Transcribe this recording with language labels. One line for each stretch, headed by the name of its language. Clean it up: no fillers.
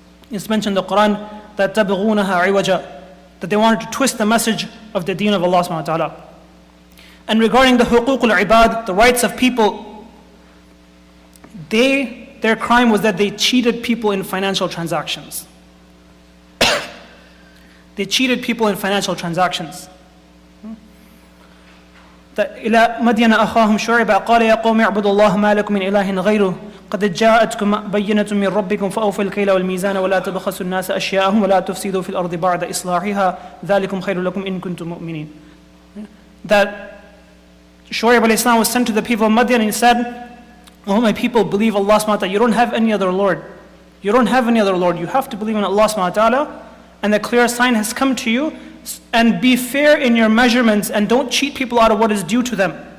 English: It's mentioned in the Quran that
Arabic: تَبْغُونَهَا عِوَجًا,
English: that they wanted to twist the message of the deen of Allah subhanahu wa ta'ala. And regarding the huququl ibad, the rights of people, their crime was that they cheated people in financial transactions. They cheated people in financial transactions.
Arabic: إلى مدين أخاهم شعيبا قال يا قوم اعبدوا الله ما لكم من إله غيره قد جاءتكم بينة من ربكم فأوفوا الكيل والميزان ولا تبخسوا الناس أشياءهم ولا تفسدوا في الأرض بعد إصلاحها ذلكم خير لكم إن كنتم مؤمنين.
English: That Shu'ayb alayhi salam was sent to the people of Madyan, and he said, "Oh my people, believe Allah subhanahu wa ta'ala. You don't have any other Lord. You don't have any other Lord. You have to believe in Allah subhanahu wa ta'ala, and the clear sign has come to you, and be fair in your measurements, and don't cheat people out of what is due to them.